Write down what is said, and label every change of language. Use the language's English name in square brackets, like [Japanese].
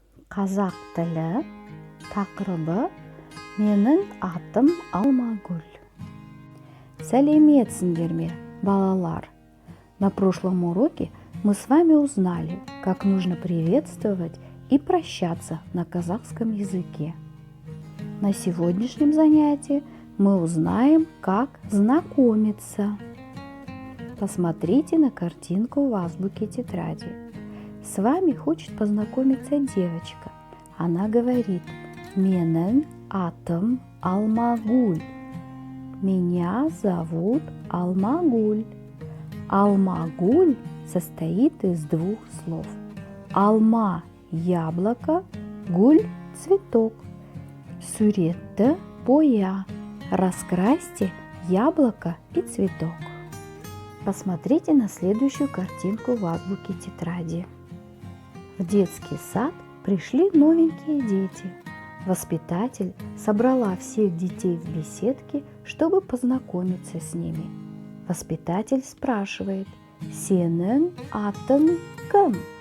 [Kazakh] Қазақ тілі тақырыбы «Менің атым Алмагүл». Сәлеметсіңдер ме, балалар? [Russian] На прошлом уроке мы с вами узнали, как нужно приветствовать и прощаться на казахском языке. На сегодняшнем занятии мы узнаем, как знакомиться. Посмотрите на картинку в азбуке тетради. С вами хочет познакомиться девочка. Она говорит: [Kazakh] «Менің атым Алмагүл». [Russian] Меня зовут Алмагүл. Алмагүл состоит из двух слов. Алма – яблоко, гүл – цветок. [Kazakh] Суретті боя. [Russian] Раскрасьте яблоко и цветок. Посмотрите на следующую картинку в азбуке тетради. В детский сад пришли новенькие дети. Воспитатель собрала всех детей в беседке, чтобы познакомиться с ними. Воспитатель спрашивает: [Kazakh] «Сенің атың кім?»